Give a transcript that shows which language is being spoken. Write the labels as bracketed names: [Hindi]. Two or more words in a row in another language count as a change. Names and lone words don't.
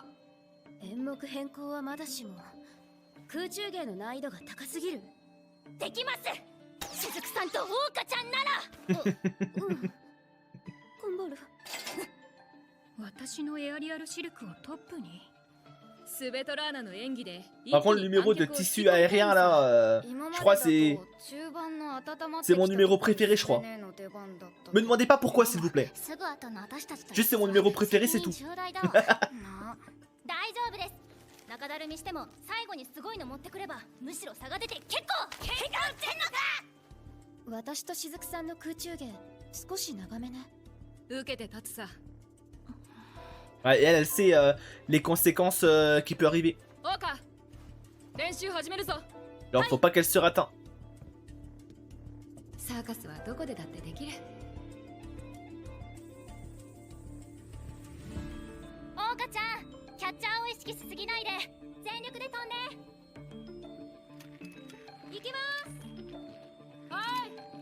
[Japanese] 演目変更はまだしも空中芸の難易度が高すぎる。できます。しずくさんと桜花ちゃんなら。頑張る。私のエアリアルシルクをトップに。スベトラーナの演技で。 [French] Par contre, le numéro de tissu aérien là, je crois c'est mon numéro préféré, je crois. Me demandez pas pourquoi, s'il vous plaît. [Japanese] すぐ後の私たちと。 [French] Juste c'est mon numéro préféré, c'est tout. [Japanese] 大丈夫です。中だるみしても最後にすごいの持ってくればむしろ差が出て結構。喧嘩売ってんのか？私としずくさんの空中芸少し長めね。受けて立つさ。 [French] Ouais, et elle sait les conséquences qui peuvent arriver. [Japanese] オーカ、練習始めるぞ。 [French] Genre, faut pas qu'elle se rate. Hein. [Japanese] サーカスはどこでだってできる。桜花ちゃん、キャッチャーを意識しすぎないで全力で飛んで。行きます。はい。